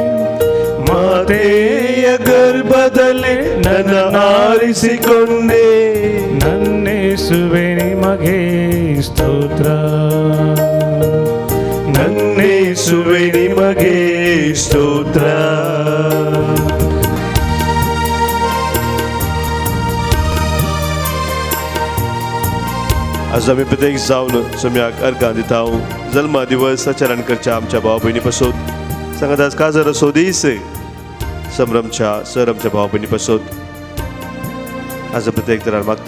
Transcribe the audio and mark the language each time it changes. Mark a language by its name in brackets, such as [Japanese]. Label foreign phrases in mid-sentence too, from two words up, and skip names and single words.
[Kannada] ಮಾತೆಯ ಗರ್ಭದಲ್ಲಿ ನನ್ನ ಆರಿಸಿಕೊಂಡೆ, ನನ್ನೇಸುವೆ ನಿಮಗೆ ಸ್ತೋತ್ರ, ನನ್ನೇಸುವೆ ನಿಮಗೆ ಸ್ತೋತ್ರ. [Konkani] आज आम्ही प्रत्येक जावन सम्याक अर्गां दिता. जल्मा दिवस आचरण करच्या आमच्या भाव भयणी पासून सांगात आज काजर असो दीस संभ्रमच्या सर आमच्या भाव भयणी पासून आज प्रत्येक तरार मागता.